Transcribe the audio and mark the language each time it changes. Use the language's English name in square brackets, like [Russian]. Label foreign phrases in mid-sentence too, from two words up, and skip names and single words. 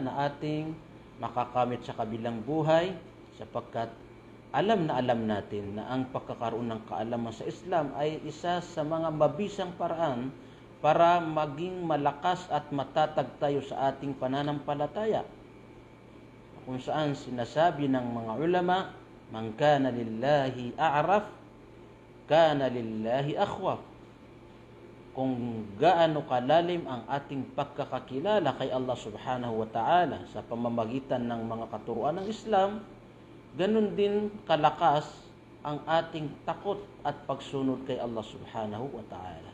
[Filipino] na ating makakamit sa kabilang buhay, sapagkat alam natin na ang pagkakaroon ng kaalaman sa Islam ay isa sa mga mabisang paraan para maging malakas at matatag tayo sa ating pananampalataya, kung saan sinasabi ng mga ulama, [Arabic] من كان لله أعرف كان لله أخوف. [Filipino] Kung gaano kalalim ang ating pagkakakilala kay Allah [Arabic] سبحانه وتعالى [Filipino] sa pamamagitan ng mga katuruan ng Islam, ganun din kalakas ang ating takot at pagsunod kay Allah [Arabic] سبحانه وتعالى.